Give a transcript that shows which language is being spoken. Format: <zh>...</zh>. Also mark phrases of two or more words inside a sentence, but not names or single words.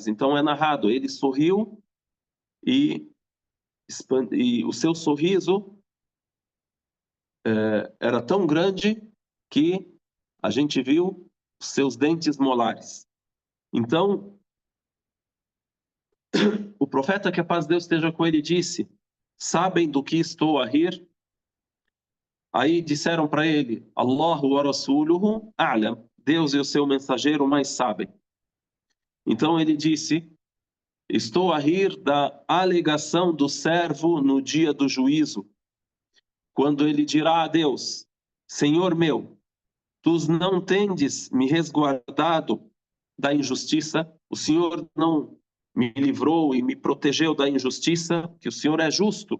<pt>Então é narrado, ele sorriu e o seu sorriso era tão grande que a gente viu os seus dentes molares. Então, o profeta, que a paz de Deus esteja com ele, disse: sabem do que estou a rir? Aí disseram para ele:</pt> <ar>الله ورسوله أعلم.</ar> <pt>Deus e o seu mensageiro mais sabem. Então ele disse: estou a rir da alegação do servo no dia do juízo, quando ele dirá a Deus: Senhor meu, tu não tendes me resguardado da injustiça, o Senhor não me livrou e me protegeu da injustiça, que o Senhor é justo.</pt>